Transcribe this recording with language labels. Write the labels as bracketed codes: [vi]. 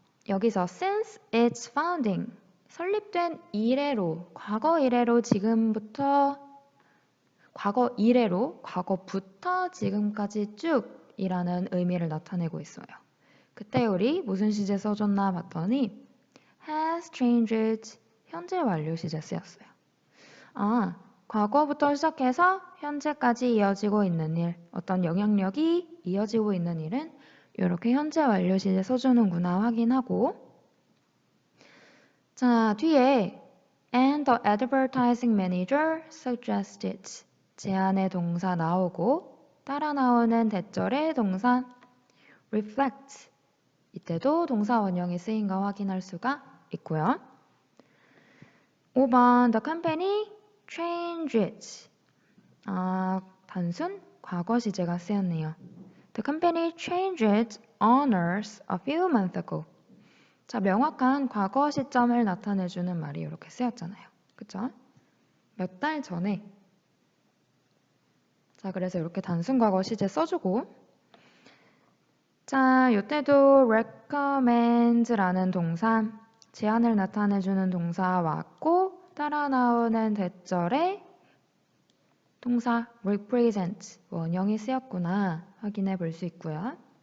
[ko] 여기서 [en] since its founding. [ko] 설립된 이래로, 과거 이래로 지금부터, 과거 이래로, 과거부터 지금까지 쭉 이라는 의미를 나타내고 있어요. 그때 우리 무슨 시제 써줬나 봤더니 has changed 현재 완료 시제 쓰였어요. 아, 과거부터 시작해서 현재까지 이어지고 있는 일, 어떤 영향력이 이어지고 있는 일은 이렇게 현재 완료 시제 써주는구나 확인하고 자, 뒤에 [en] and the advertising manager suggested [ko] 제안의 동사 나오고 따라 나오는 대절의 동사 reflect 이때도 동사 원형이 쓰인 거 확인할 수가 있고요. 5번 [en] the company changed [ko] 단순 과거 시제가 쓰였네요. [en] The company changed owners a few months ago. [ko] 자, 명확한 과거 시점을 나타내주는 말이 이렇게 쓰였잖아요. 그쵸? 몇 달 전에. 자, 그래서 이렇게 단순 과거 시제 써주고 자, 이때도 recommend라는 동사, 제안을 나타내주는 동사 왔고 따라 나오는 대절에 동사 represent, 원형이 쓰였구나 확인해 볼 수 있고요.